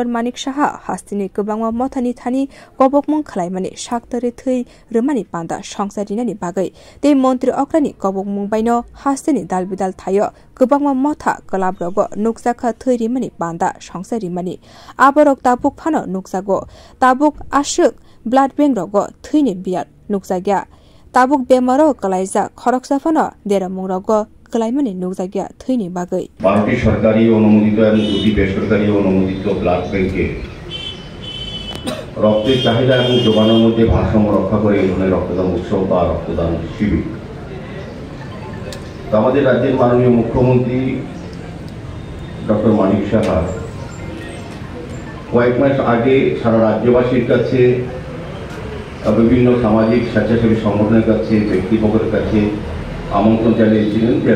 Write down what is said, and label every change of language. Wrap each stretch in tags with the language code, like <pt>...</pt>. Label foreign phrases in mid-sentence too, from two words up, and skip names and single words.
<trp>Manik Saha Hastini kubangma mothani thani kobokmung khlaimani shaktari thai rumani panda songsarinani bagai Te Mantri Okrani Kobok Mungbaino Hastini Dalbidal Thayo Kubangma Motha Kalabrogo Nukjaka Thairimani Banda Songsarimani Aborok Tabuk Phano Nukjago Tabuk Ashuk</trp> <en>Blood Bank</en> <trp>Rogo Thaini Biat Nukjagya Tabuk Bemaro Kalaija Khoroksa Phano Deramung Rogo Kalaimani Nukjagya Thaini Bagai</trp> <bn>12টি সরকারি অনুমোদিত এবং 2টি বেসরকারি অনুমোদিত ব্লাড ব্যাংকে রক্তের চাহিদা এবং যোগানোর মধ্যে ভারসাম্য রক্ষা করে এই ধরনের রক্তদান উৎসব বা রক্তদান শিবির আমাদের রাজ্যের মাননীয় মুখ্যমন্ত্রী ডক্টর মানিক সাহা কয়েক মাস আগে সারা রাজ্যবাসীর কাছে বিভিন্ন সামাজিক স্বেচ্ছাসেবী সংগঠনের কাছে ব্যক্তিবর্গের কাছে আমন্ত্রণ জানিয়েছিলেন যে</bn>